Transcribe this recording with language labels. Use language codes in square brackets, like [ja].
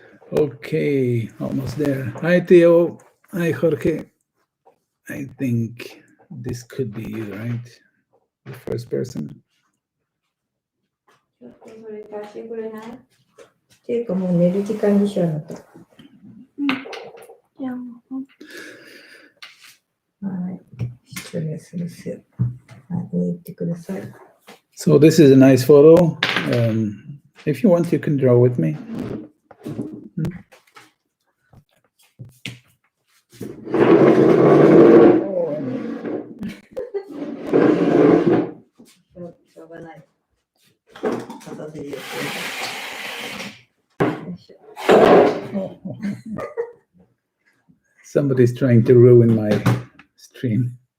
[en] Okay, almost there. Hi, Theo. Hi, Jorge. I think this could be you, right? The first person. [ja] ちょっとそれ貸してくれない？っていうかもう寝る時間にしようなと。はい。失礼するっすよ。はい、言ってください。 [en] So this is a nice photo. If you want, you can draw with me. Oh, [ja] しょうがない。片手でやってよいしょ。 [en] somebody's trying to ruin my stream.